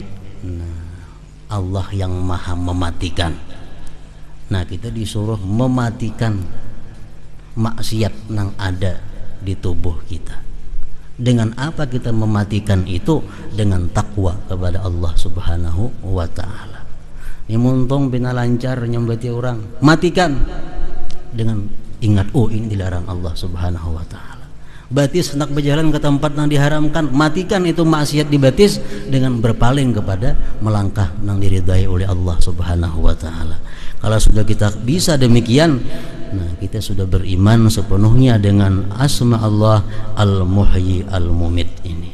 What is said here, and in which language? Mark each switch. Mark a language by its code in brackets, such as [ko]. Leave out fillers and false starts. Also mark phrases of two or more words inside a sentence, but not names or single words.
[id] Nah, Allah yang maha mematikan. Nah, kita disuruh mematikan maksiat yang ada di tubuh kita. Dengan apa kita mematikan itu? Dengan takwa kepada Allah [ar] Subhanahu wa ta'ala. [bjn] Ini muntung bina lancar nyambati orang, [id] matikan dengan ingat, oh ini dilarang Allah [ar] Subhanahu wa ta'ala. [id] Batis hendak berjalan ke tempat yang diharamkan, matikan itu maksiat di batis dengan berpaling kepada melangkah yang diridai oleh Allah [ar] Subhanahu wa ta'ala. [id] Kalau sudah kita bisa demikian, nah kita sudah beriman sepenuhnya dengan asma Allah Al-Muhyi Al-Mumit ini.